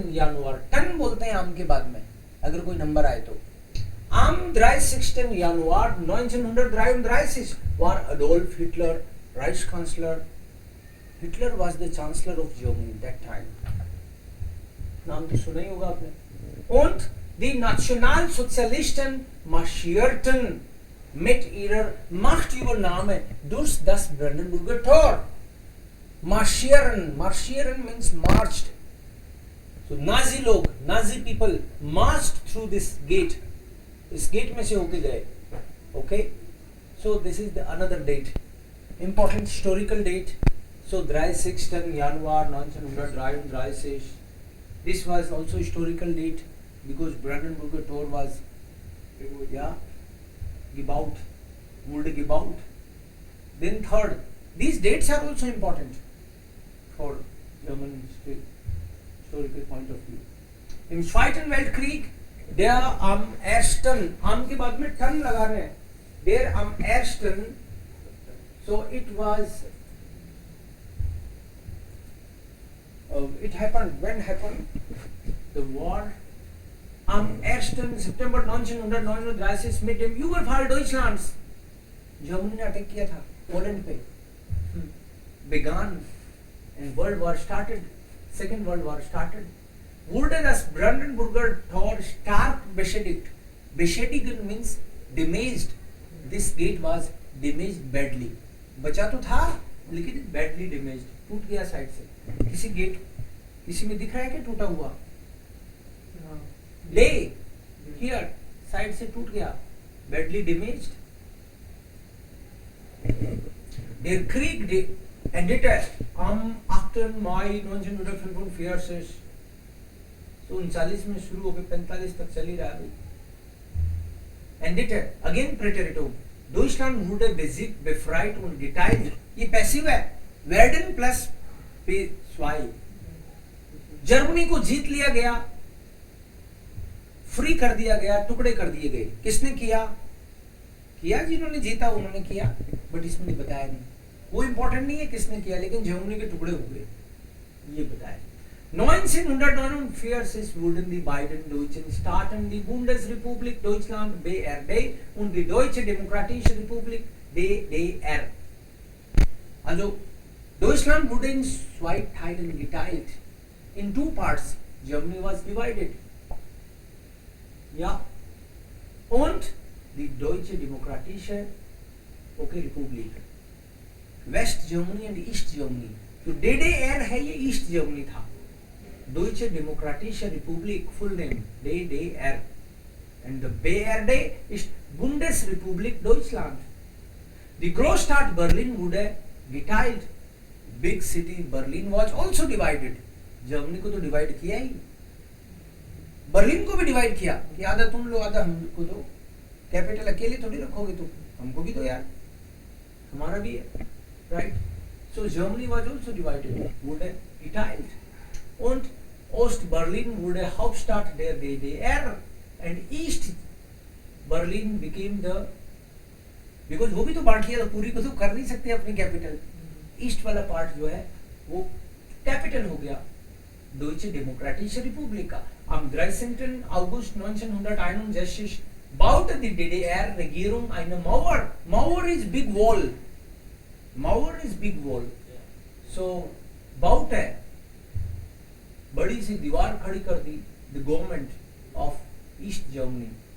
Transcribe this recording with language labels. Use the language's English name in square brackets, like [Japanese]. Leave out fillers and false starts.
[Hindi] Januar, ton बोलते हैं आम के बाद में, अगर कोई नंबर आए तो, [German] am 30. Januar 1933 war Adolf Hitler Reichskanzler. [English] Hitler was the Chancellor of Germany at that time. [Hindi] नाम तो सुना ही होगा आपने। [German] Und die Nationalsozialisten marschierten mit ihrer Machtübernahme durch das Brandenburger Tor. [English] Marschieren means marched. So Nazi log, Nazi people marched through this gate. [Hindi] इस gate में से होके गए। [English] Okay, so this is the another date, important historical date. [German] सो 30. Januar 1933. [English] This was also historical date because Brandenburger Tor was, yeah, [German] gebaut, wurde gebaut. [English] Then third, these dates are also important for German historical point of view. [German] Im Zweiten Weltkrieg, der am 1. [Hindi] am के बाद में ton लगा रहे हैं, [German] der am 1. [English] so it was it happened, when happened the war [German] am 1. September 1939 mit dem Überfall Deutschlands, [Hindi] Germany ने attack किया था Poland पे, [English] began and World War started, Second World War started. [German] Wurde das Brandenburger Tor stark beschädigt. [English] Beschädigen means damaged. This gate was damaged badly. [Hindi] बचा तो था लेकिन [English] badly damaged, [Hindi] टूट गया साइड से। किसी गेट, किसी में दिख रहा है क्या टूटा हुआ? ले here साइड से टूट गया, [English] badly damaged. [German] Der Krieg endete am 8. Mai 1945. [Hindi] तो 39 में शुरू होकर 45 तक चली रहा है। [German] Endete again Präteritum. Deutschland wurde besiegt, befreit und geteilt. [Hindi] ये पैसिव है, [German] werden plus P2. [Hindi] जर्मनी को जीत लिया गया, फ्री कर दिया गया, टुकड़े कर दिए गए। किसने किया? जिन्होंने जीता उन्होंने किया, बट इसमें बताया नहीं। वो इंपॉर्टेंट नहीं है किसने किया, लेकिन जर्मनी के टुकड़े हुए, ये बताया। [German] 1949 wurden die beiden deutschen Staaten die Bundesrepublik Deutschland BRD und die Deutsche Demokratische Republik DDR. Also Deutschland wurde in 2 Teilen geteilt. [English] In 2 parts. Germany was divided. Ja. [German] Und die Deutsche Demokratische Republik. [English] West Germany and East Germany. [Hindi] तो DDR है, ये east Germany था। [English] Deutsche Demokratische Republik, full name DDR, and the BRD ist Bundesrepublik Deutschland. [German] Die Großstadt Berlin wurde geteilt. [English] Big city Berlin was also divided. [Hindi] Germany को तो divide किया ही, Berlin को भी divide किया कि आधा तुम लो आधा हमको दो। कैपिटल अकेले थोड़ी रखोगे तुम, हमको भी दो यार, हमारा भी है, right? [English] So Germany was also divided, [German] wurde geteilt. Und Ost-Berlin wurde Hauptstadt der DDR [English] and East Berlin became the, because [Hindi] वो भी तो बांट लिया, तो पूरी को तो कर नहीं सकते अपनी कैपिटल। ईस्ट वाला पार्ट जो है वो कैपिटल हो गया Deutsche Demokratische Republik. [German] Am 13. August 1961 baute die DDR-Regierung eine Mauer. [English] Mauer is big wall. Mauer is big wall. [German] So baute, [Hindi] बड़ी सी दीवार खड़ी कर दी [English] the government of East Germany.